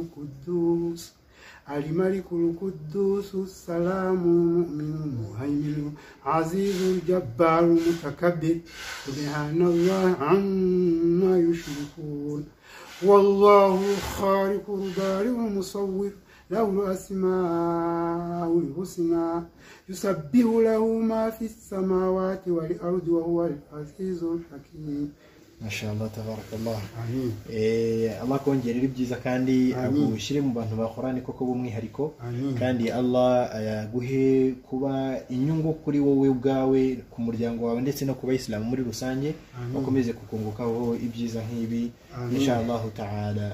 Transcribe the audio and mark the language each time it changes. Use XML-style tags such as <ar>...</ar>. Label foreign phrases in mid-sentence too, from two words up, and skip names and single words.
<ar>القدوس السلام المؤمن المهيمن عزيز الجبار المتكبر سبحان الله عما يشركون والله خالق البارئ المصور له الأسماء الحسنى يسبح له ما في السماوات والأرض وهو العزيز الحكيم. ما شاء الله تبارك الله.</ar> <rw>Allah kongerera ibyiza kandi agushyire mu bantu ba Qur'ani koko bumwihariko kandi Allah ayaguhe kuba inyungu kuri wowe ubwawe ku muryango wawe ndetse no ku bayisilamu muri rusange bakomeze kukungukaho ibyiza nk'ibi</rw> <ar>إن شاء الله تعالى.</ar>